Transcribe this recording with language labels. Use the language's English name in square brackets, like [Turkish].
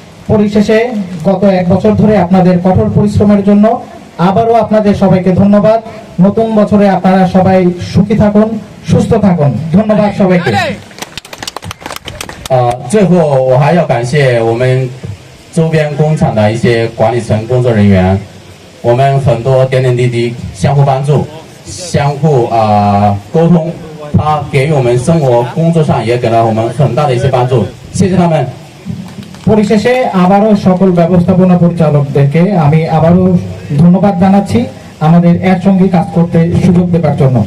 [Bangla] পরিশেষে গত 1 বছর ধরে আপনাদের কঠোর পরিশ্রমের জন্য আবারও আপনাদের সবাইকে ধন্যবাদ। নতুন বছরে আপনারা সবাই সুখী থাকুন, সুস্থ থাকুন। ধন্যবাদ সবাইকে। [Chinese] 最后我还要感谢我们周边工厂的一些管理层工作人员，我们很多点点滴滴相互帮助，相互沟通，他给予我们生活工作上也给了我们很大的一些帮助，谢谢他们。 [Bangla] পরিশেষে আবারও সকল ব্যবস্থাপনা পরিচালকদেরকে আমি আবারও ধন্যবাদ জানাচ্ছি আমাদের একসঙ্গে কাজ করতে সুযোগ দেওয়ার জন্য।